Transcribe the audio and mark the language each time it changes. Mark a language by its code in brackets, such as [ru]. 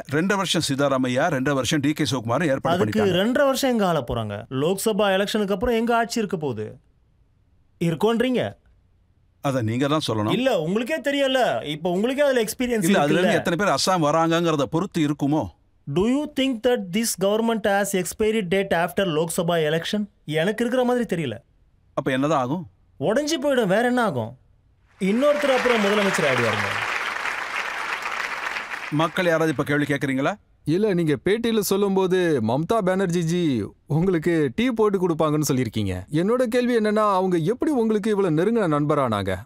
[ta] 2 வருஷம் சித்தாராமையா, 2 வருஷம் DK சிவகுமார் ஏற்பாடு அதுக்கு பண்ணிட்டாங்க. 2 வருஷம் எங்க ஆள போறாங்க? லோக்சபா எலெக்ஷனுக்கு அப்புறம் எங்க ஆட்சி இருக்க போகுது? இருக்கோன்றீங்க? அத நீங்க தான் சொல்லணும். இல்ல, உங்களுக்கே தெரியல. இப்போ உங்களுக்கே அதுல எக்ஸ்பீரியன்ஸ் இல்ல, அதுல இருக்குல்ல. இருந்து எத்தனை பேர் அஸ்ஸாம் வராங்கங்கறத பொறுத்து இருக்குமோ. [en] Do you think that this government has expiry date after Lok Sabha election? [ta] எனக்கு இருக்கிற மாதிரி தெரியல. அப்ப என்னதான் ஆகும்? உடஞ்சி போயிடும். வேற என்ன ஆகும்? இன்னொருத்தர் அப்புறம் முதலமைச்சர் ஆயிடுவாருங்க. மக்கள் யாராவது இப்ப கேள்வி கேட்கறீங்களா? இல்ல, நீங்க பேட்டியில சொல்லும்போது மம்தா பானர்ஜி ஜி உங்களுக்கு டீ போட்டு கொடுப்பாங்கன்னு சொல்லியிருக்கீங்க. என்னோட கேள்வி என்னன்னா, அவங்க எப்படி உங்களுக்கு இவ்வளவு நெருங்கின நண்பரானாங்க?